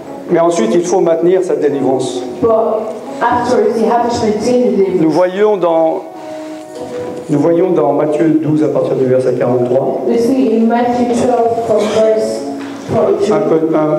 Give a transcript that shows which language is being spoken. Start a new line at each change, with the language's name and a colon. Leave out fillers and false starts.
French: Mais ensuite, il faut maintenir cette délivrance.
English: But afterwards, you have to maintain the deliverance.
French: Nous voyons dans Matthieu 12 à partir du verset 43
English: We see in Matthew 12 from verse 42.